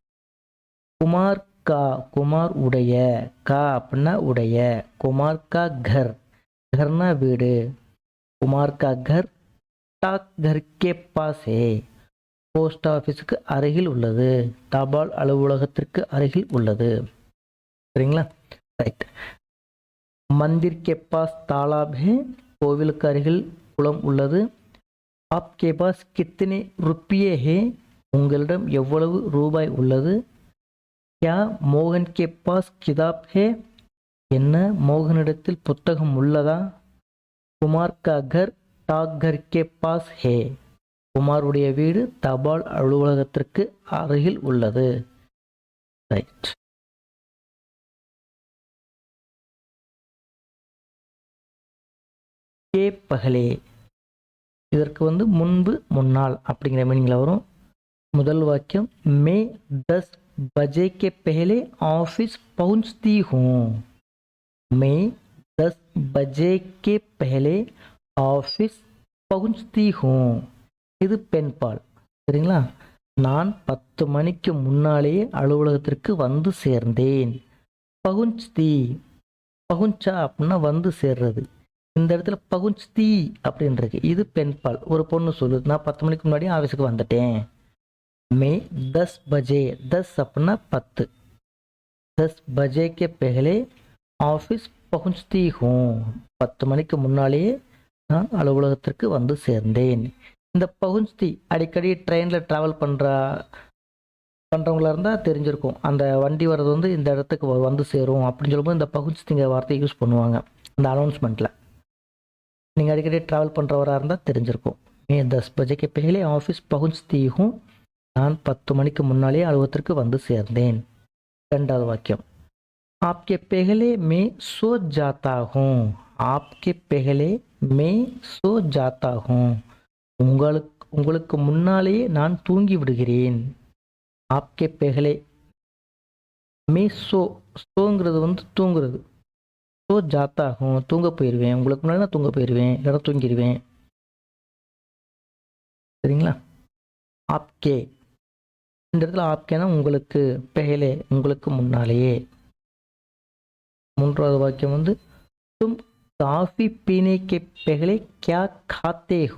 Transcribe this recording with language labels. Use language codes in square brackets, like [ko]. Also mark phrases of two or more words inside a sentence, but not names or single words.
[hi] कुमार का, [ta] குமார் உடைய, கா அப்படின்னா உடைய, [hi] कुमार का घर, [ta] கர்னா வீடு, [hi] कुमार का घर डाक घर के पास है, [ta] போஸ்ட் ஆஃபீஸுக்கு அருகில் உள்ளது, தபால் அலுவலகத்திற்கு அருகில் உள்ளது. சரிங்களா? ரைட். [hi] मंदिर के पास तालाब है, [ta] கோவிலுக்கு அருகில் குளம் உள்ளது. [hi] आपके पास कितने रुपये है, [ta] உங்களிடம் எவ்வளவு ரூபாய் உள்ளது. [hi] क्या मोहन के पास किताब है, [ta] என்ன மோகனிடத்தில் புத்தகம் உள்ளதா. [hi] कुमार का घर डाक घर के पास है, [ta] குமாருடைய வீடு தபால் அலுவலகத்திற்கு அருகில் உள்ளது. ரைட். [hi] के पहले, [ta] இதற்கு வந்து முன்பு முன்னால் அப்படிங்கிற மீனிங்கில் வரும். முதல் வாக்கியம் [hi] மே 10 बजे के पहले ऑफिस पहुंचती हूँ. मैं 10 बजे के पहले ऑफिस पहुंचती हूँ. [ta] இது பெண்பால். சரிங்களா? நான் 10 மணிக்கு முன்னாலேயே அலுவலகத்திற்கு வந்து சேர்ந்தேன். பகுஞ்ச்தி, பகுஞ்சா அப்படின்னா வந்து சேர்றது. இந்த இடத்துல பகுஞ்ச்தி அப்படின்றது இது பெண்பால். ஒரு பொண்ணு சொல்லுது, நான் 10 மணிக்கு முன்னாடியே ஆஃபீஸுக்கு வந்துட்டேன். [hi] மே 10 बजे, 10 अपना 10, 10 बजे के पहले ऑफिस पहुंचती हूँ, [ta] 10 மணிக்கு முன்னாலேயே நான் அலுவலகத்திற்கு வந்து சேர்ந்தேன். இந்த பகுஞ்ச்தி அடிக்கடி ட்ரெயினில் ட்ராவல் பண்ணுறவங்களா இருந்தால் தெரிஞ்சிருக்கும். அந்த வண்டி வர்றது வந்து இந்த இடத்துக்கு வந்து சேரும் அப்படின்னு சொல்லும்போது இந்த பகுஞ்ச்திங்கிற வார்த்தையை யூஸ் பண்ணுவாங்க இந்த அனௌன்ஸ்மெண்ட்டில். நீங்கள் அடிக்கடி ட்ராவல் பண்ணுறவராக இருந்தால் தெரிஞ்சிருக்கும். [hi] மே 10 बजे के पहले ऑफिस पहुंचती हूँ, [ta] நான் 10 மணிக்கு முன்னாலே அலுவலகத்திற்கு வந்து சேர்ந்தேன். இரண்டாவது வாக்கியம். [hi] आपके पहले मैं सो जाता हूँ. आपके पहले मैं सो जाता हूँ. [ta] உங்களுக்கு முன்னாலேயே நான் தூங்கி விடுகிறேன். [hi] आपके पहले मैं सो, [ta] சோங்கிறது வந்து தூங்குறது. [hi] सो जाता हूँ, [ta] தூங்க போயிடுவேன். உங்களுக்கு முன்னாடி நான் தூங்க போயிடுவேன், இல்லைன்னா தூங்கிடுவேன். சரிங்களா? ஆப்கே, இந்த இடத்துல ஆப்கேனா உங்களுக்கு, பெஹலே உங்களுக்கு முன்னாலேயே. மூன்றாவது வாக்கியம் வந்து [hi] तुम कॉफ़ी पीने के पहले क्या खाते हो.